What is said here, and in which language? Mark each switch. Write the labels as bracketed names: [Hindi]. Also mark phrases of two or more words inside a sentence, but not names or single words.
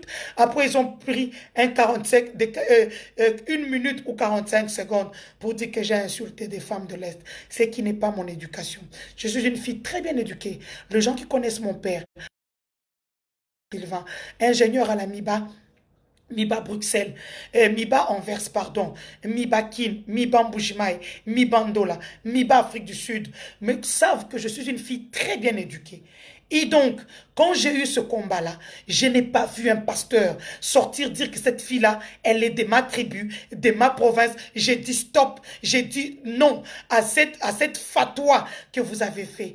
[French] Après, ils ont pris un 45, une minute ou 45 secondes pour dire que j'ai insulté des femmes de l'Est. Ce qui n'est pas mon éducation. Je suis une fille très bien éduquée. Les gens qui connaissent mon père, Sylvain, ingénieur à la MIBA Bruxelles, MIBA Anvers, pardon, MIBA Kin, MIBA Mbujimaï, MIBA Ndola, MIBA Afrique du Sud, mais savent que je suis une fille très bien éduquée. Et donc, quand j'ai eu ce combat-là, je n'ai pas vu un pasteur sortir dire que cette fille-là, elle est de ma tribu, de ma province. J'ai dit stop, j'ai dit non à cette fatwa que vous avez fait.